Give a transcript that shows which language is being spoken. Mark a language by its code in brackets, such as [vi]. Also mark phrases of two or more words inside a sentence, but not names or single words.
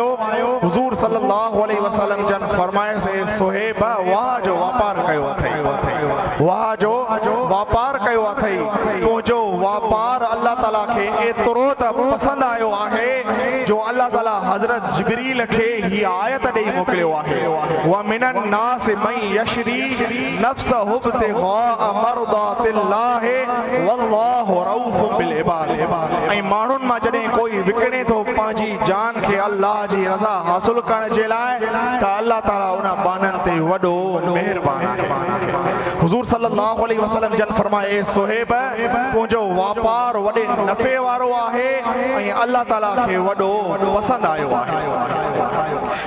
[sd] हुज़ूर [ar] صلى الله عليه وسلم [sd] जन फरमाए, सोहेब वाह जो वापार कयो अथई, वाह जो वापार कयो अथई, तुंहिंजो वापार अल्लाह ताला खे एतिरो त पसंदि आयो आहे जो अल्लाह ताला हज़रत जिब्रील खे हीअ आयत ॾेई मोकिलियो आहे, [ar] ومن الناس من يشري نفسه ابتغاء مرضات الله والله رءوف بالعباد. [sd] ऐं माण्हुनि मां जॾहिं कोई विकिणे थो पंहिंजी जान खे अल्लाह जी रज़ा हासिल करण जे लाइ त अल्लाह ताला उन बाननि ते वॾो महिरबान आहे। हुज़ूर [ar] صلى الله عليه وسلم [sd] जन फरमाए, सोहेब तुंहिंजो वापार वॾे नफ़े वारो आहे ऐं अल्लाह ताला खे वॾो पसंदि आयो आहे।